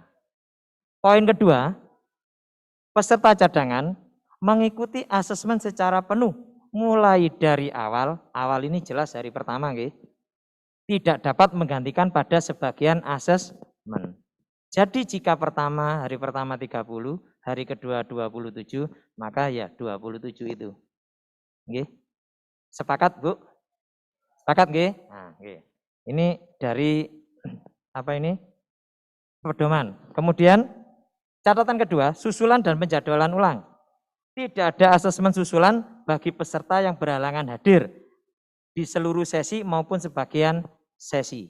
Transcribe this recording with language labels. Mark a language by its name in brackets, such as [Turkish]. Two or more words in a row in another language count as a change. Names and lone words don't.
[Indonesian] Poin kedua, peserta cadangan mengikuti asesmen secara penuh mulai dari awal ini jelas hari pertama nggih. Tidak dapat menggantikan pada sebagian asesmen. Jadi jika hari pertama 30, hari kedua 27, maka ya 27 itu. Nggih. Sepakat, Bu? Sepakat nggih? Nah, nggih. Ini dari pedoman. Kemudian Catatan kedua, susulan dan penjadwalan ulang. Tidak ada asesmen susulan bagi peserta yang berhalangan hadir di seluruh sesi maupun sebagian sesi.